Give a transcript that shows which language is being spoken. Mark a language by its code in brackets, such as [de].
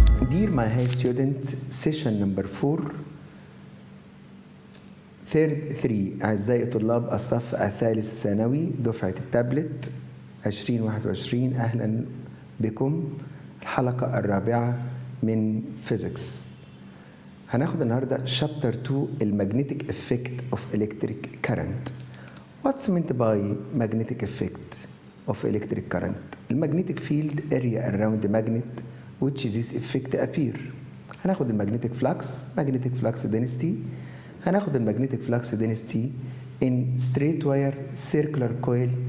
[en] Dear my high students, session number 4 third 3 [ar] أعزائي طلاب الصف الثالث الثانوي دفعة التابلت 2021. أهلا بكم الحلقة الرابعة من فيزيكس. هناخد النهاردة شابتر [en] 2 المagnetic effect of electric current. What's meant by magnetic effect of electric current? المagnetic field area around the magnet which this effect appear. [ar] هناخد [en] المagnetic flux density. هناخد المagnetic flux density in straight wire circular coil.